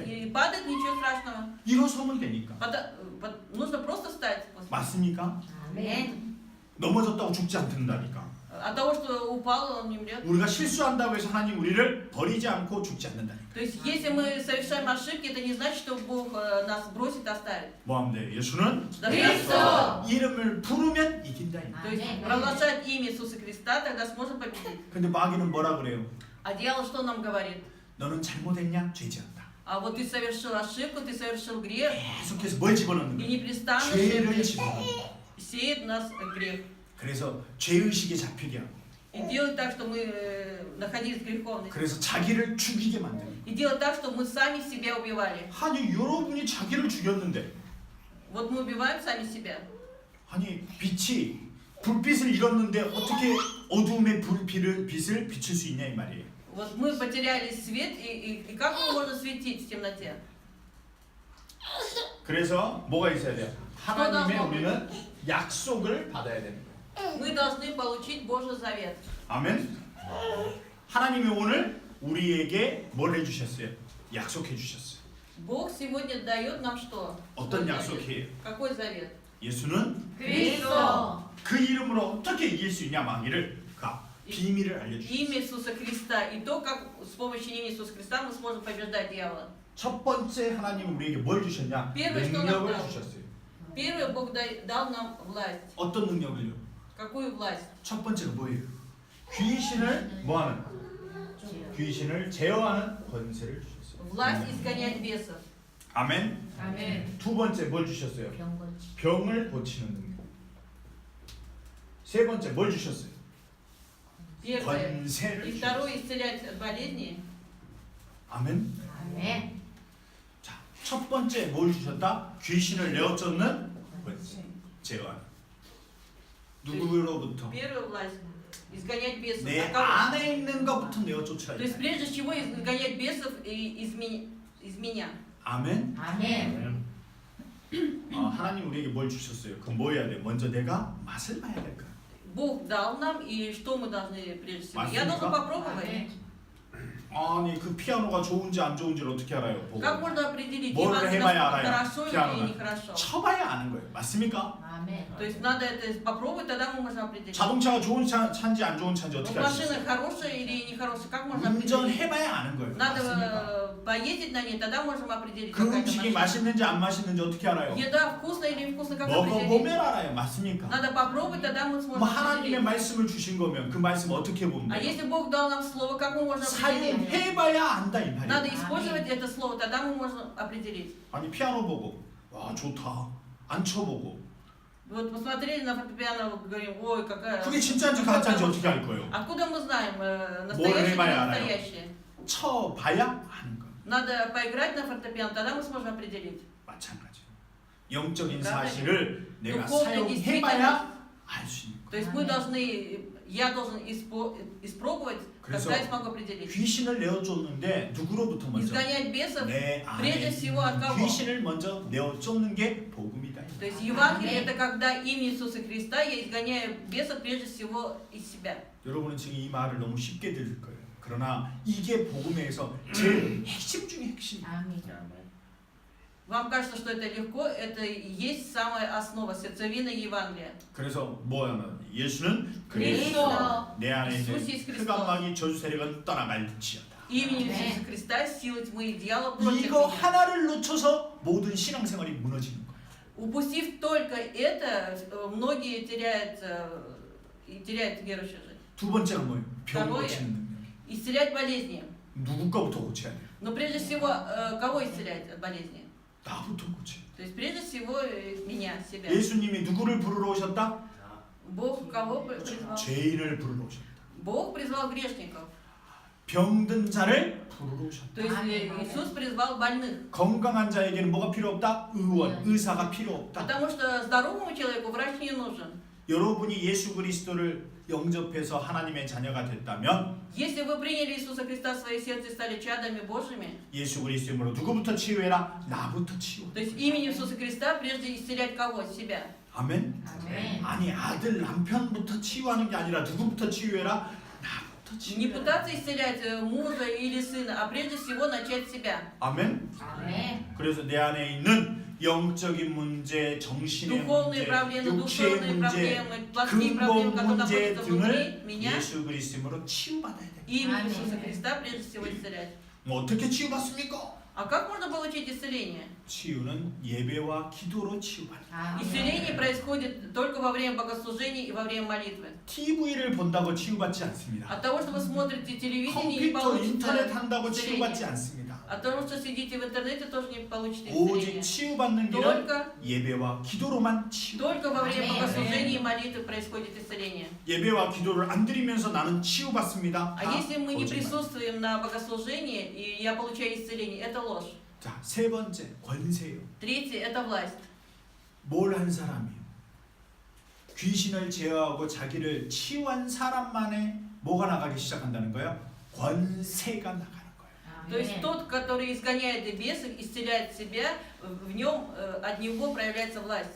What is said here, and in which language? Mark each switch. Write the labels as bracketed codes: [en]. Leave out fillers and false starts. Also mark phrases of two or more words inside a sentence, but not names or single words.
[ru] и падает, ничего страшного. [ko] 일어서면 되니까. [ru] Нужно просто встать. после. [ko] 맞습니까? 아멘. 넘어졌다고 죽지 않는다니까. [ru] От того, что упал, он не умрет. [ko] 우리가 실수한다고 해서 하나님 우리를 버리지 않고 죽지 않는다니까. [ru] То есть, если мы совершаем ошибки, это не значит, что Бог нас бросит, оставит. [ko] 뭐 하면 돼요? 예수는 [ru] Достаточно. [ko] 이름을 부르면 이긴다. [ru] То есть, провозглашать имя Иисуса Христа, тогда сможем победить. [ko] 근데 마귀는 뭐라 그래요? [ru] А дьявол что нам говорит? [ko] 너는 잘못했냐? 죄지었다. [ru] А вот ты совершил ошибку, ты совершил грех, [ko] 계속해서 뭘 집어넣는 [ru] и [ko] 거예요? [ru] непрестанно [ko] 죄를 집어넣는 거예요. [ru] сеет в нас грех. [ko] 그래서 죄의식에 잡히게 하고 [ru] И делает так, что мы находились в греховности. [ko] 그래서 자기를 죽이게 만드는 [ru] И делает так, чтобы мы сами себя убивали. [ko] 아니 여러분이 자기를 죽였는데 [ru] Вот мы убиваем сами себя. [ko] 아니 빛이 불빛을 잃었는데 어떻게 어두움의 빛을 비칠 수 있냐 이 말이에요. [ru] Вот мы потеряли свет, и как мы можем светить в темноте? [ko] 그래서 뭐가 있어야 돼요? 하나님의 우리는 약속을 받아야 되는 거예요. [ru] Мы должны получить Божий завет. [ko] 아멘. 하나님이 오늘 우리에게 뭘 해주셨어요? 약속해 주셨어요. [ru] Бог сегодня дает нам что? [ko] 어떤 [ru] Какой [ko] 약속이에요? [ru] завет? Какой завет? [ko] 예수는 그리스도. 그 이름으로 어떻게 이길 수 있냐 마귀를 그 비밀을 알려주셨어요. [ru] Имя Иисуса Христа. И то, как с помощью имени Иисуса Христа мы сможем побеждать дьявола. [ko] 첫 번째 하나님은 우리에게 뭘 주셨냐? [ru] первое, что [ko] 능력을 [ru] нам дал. [ko] 주셨어요. [ru] Первое, Бог дал нам власть. [ko] 어떤 능력을요? [ru] Какую власть? [ko] 첫 번째가 뭐예요? 귀신을 뭐하는? 귀신을 제어하는 권세를 주셨어요. Власть изгонять бесов. 아멘. 아멘. 두 번째 뭘 주셨어요? 병고치. 병을 고치는 능력. 세 번째 뭘 주셨어요? [ru] Первое. [ko] 권세를 [ru] И [ko] 주셨어요. [ru] второе, исцелять от болезней. [ko] 아멘. 아멘. 자, 첫 번째 뭘 주셨다? 귀신을 내어쫓는 권세. 제어하는. 누구로부터? [ru] Первая власть изгонять бесов. [ko] 내 [ru] От кого? [ko] 안에 있는 것부터 내어쫓아야 [ru] То есть [ko] 돼. [ru] прежде всего изгонять бесов из меня. [ko] 아멘. 아멘. 하나님 우리에게 뭘 주셨어요? 그럼 뭐 해야 돼? 먼저 내가 맛을 봐야 될 거야. [ru] Бог дал нам, и что мы должны прежде всего? Я Спасибо. должен попробовать. [ko] 아멘. 아니 그 피아노가 좋은지 안 좋은지를 어떻게 알아요? 보고. [ru] Как можно определить, [ko] 뭘 [ru] насколько [ko] 해봐야 알아요? [ru] хорошо или [ko] 피아노는. [ru] нехорошо? [ko] 쳐봐야 아는 거예요. 맞습니까? 아멘. [ru] То есть надо это попробовать, тогда мы можем определить. [ko] 자동차가 좋은 차인지 안 좋은 차인지 [ru] Вот [ko] 어떻게 알 수 [ru] машина [ko] 있어요? [ru] хорошая или нехорошая, как можно определить? [ko] 운전해봐야 아는 거예요. [ru] Надо [ko] 맞습니까? [ru] поездить на ней, тогда можем определить, [ko] 그 [ru] какая это [ko] 음식이 [ru] машина. [ko] 맛있는지 안 맛있는지 어떻게 알아요? [ru] Еда вкусная или невкусная, как определить? [ko] 먹어보면 알아요. 맞습니까? [ru] Надо попробовать, тогда мы [ko] 뭐 [ru] сможем [ko] 하나님의 [ru] определить. [ko] 말씀을 주신 거면 그 말씀 어떻게 보면 [ru] А [ko] 돼요? [ru] если Бог дал нам слово, как мы можем определить? [ko] 사용해봐야 안다 이 [ru] Надо [ko] 말이에요. [ru] использовать это слово, тогда мы можем определить. [ko] 아니 피아노 보고 와 좋다 안 쳐보고 [ru] Вот посмотрели на фортепиано, говорим, ой, какая... [ko] 그게 진짜인지 가짜인지 어떻게 알 거예요? [ru] Откуда мы знаем, [ko] 뭘 [ru] настоящее [ko] 해봐야 [ru] или [ko] 알아요? [ru] настоящее? [ko] 쳐봐야 아는 거예요. [ru] Надо поиграть на фортепиано, тогда мы сможем определить. [ko] 마찬가지로 영적인 그러니까 사실을 내가 [ru] духовная [ko] 사용해봐야 알 수 있는 거예요. [ru] То есть мы должны, я должен испробовать, [ko] 그래서 [ru] тогда я смогу определить. [ko] 귀신을 내어쫓는데 누구로부터 먼저? [ru] Изгонять бесов, [ko] 내 안에 [ru] прежде всего от [ko] 있는 [ru] кого? [ko] 귀신을 먼저 내어쫓는 게 복음이다. [ru] То есть Евангелие это когда имя Иисуса Христа я изгоняю бесов прежде всего из себя. [ko] 여러분은 지금 이 말을 너무 쉽게 들을 거예요. 그러나 이게 복음에서 제일 핵심 중에 핵심. 아멘. [ru] Вам кажется, что это легко, это и есть самая основа, сердцевина Евангелия. [ko] 그래서 뭐야? 예수는 그리스도. 내 안에 있는 이수스 그리스도. 흑암마귀 저주 세력은 떠나갈지어다. [ru] Именем Аминь. Иисуса Христа силы тьмы и дьявола против [ko] 이거 [ru] меня. [ko] 하나를 놓쳐서 모든 신앙생활이 무너지는 거예요. [ru] Упустив только это, многие теряют верующую жизнь. [ko] 두 번째가 뭐예요? 병 [ru] Второе. [ko] 고치는 능력. [ru] Исцелять болезни. [ko] 누구 거부터 고쳐야 돼요? [ru] Но прежде всего, кого исцелять от болезни? [ko] 나부터 고쳐야 돼요. [ru] То есть прежде всего меня, себя. [ko] 예수님이 누구를 부르러 오셨다? [ru] Бог кого призвал? [ko] 죄인을 부르러 오셨다. [ru] Бог призвал грешников. [ko] 병든 자를 부르러 오셨다. [ru] То есть Иисус призвал больных. [ko] 건강한 자에게는 뭐가 필요 없다? 의원, 의사가 필요 없다. [ru] Потому что здоровому человеку врач не нужен. [ko] 여러분이 예수 그리스도를 영접해서 하나님의 자녀가 됐다면 [ru] Если вы приняли Иисуса Христа в свое сердце и стали чадами Божьими, [ko] 예수 그리스도 이름으로 누구부터 치유해라? 나부터 치유. [ru] то есть именем Иисуса Христа прежде исцелять кого? Себя. [ko] 아멘. 아멘. 아니 아들 남편부터 치유하는 게 아니라 누구부터 치유해라? 나부터 [ru] Не [ko] 치유해라. [ru] пытаться исцелять мужа или сына, а прежде всего начать с себя. [ko] 아멘. 아멘. 그래서 내 안에 있는 영적인 문제, 정신의 [ru] Духовные [ko] 문제, [ru] проблемы, [ko] 육체의 [ru] душевные [ko] 문제, [ru] проблемы, плотские [ko] 근본 [ru] проблемы, которые [ko] 문제 [ru] находятся внутри [ko] 등을 [ru] меня, [ko] 예수 그리스도로 치유받아야 돼. [ru] именем Аминь. Иисуса Христа прежде всего исцелять. [ko] 뭐 어떻게 치유받습니까? [ru] А как можно получить исцеление? [ko] 치유는 예배와 기도로 치유받아. [ru] Исцеление происходит только во время богослужения и во время молитвы. [ko] TV를 본다고 치유받지 않습니다. [ru] От того, что вы смотрите телевидение, не [ko] 컴퓨터, 인터넷 [ru] получится [ko] 한다고 치유받지 [ru] исцеление. [ko] 않습니다. [ru] От того, что сидите в интернете, тоже не получите [ko] 오직 [ru] исцеление. [ko] 치유받는 길은 [ru] Только, [ko] 예배와 기도로만 치유. [ru] только во время Аминь. богослужения и молитвы происходит исцеление. [ko] 예배와 기도를 안 드리면서 나는 치유받습니다. [ru] А если мы не [ko] 거짓말. [ru] присутствуем на богослужении, и я получаю исцеление, это ложь. [ko] 자, 세 번째 권세요. [ru] Третье – это власть. [ko] 뭘 한 사람이요? 귀신을 제어하고 자기를 치유한 사람만의 뭐가 나가기 시작한다는 거예요? 권세가 나가는 거예요. [ru] То есть тот, который изгоняет бесов, исцеляет себя, в нем, от него проявляется власть.